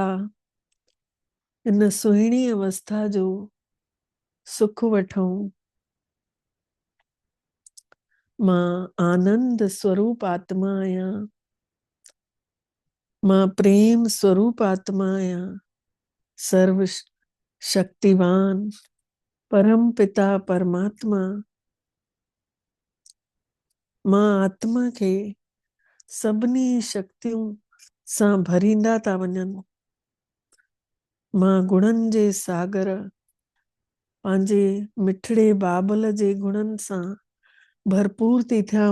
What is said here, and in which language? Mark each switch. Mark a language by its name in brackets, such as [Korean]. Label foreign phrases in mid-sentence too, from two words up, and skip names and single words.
[Sindhi] इन सुहिणी अवस्था जो सुख वठूं। मां आनंद स्वरूप आत्मा आहियां। मां प्रेम स्वरूप आत्मा आहियां। सर्व शक्तिवान परम पिता परमात्मा मां आत्मा खे सभिनी शक्तियूं सां भरींदा था वञनि। मां गुणनि जे सागर पंहिंजे मिठड़े बाबल जे गुणनि सां भरपूर थी थियां।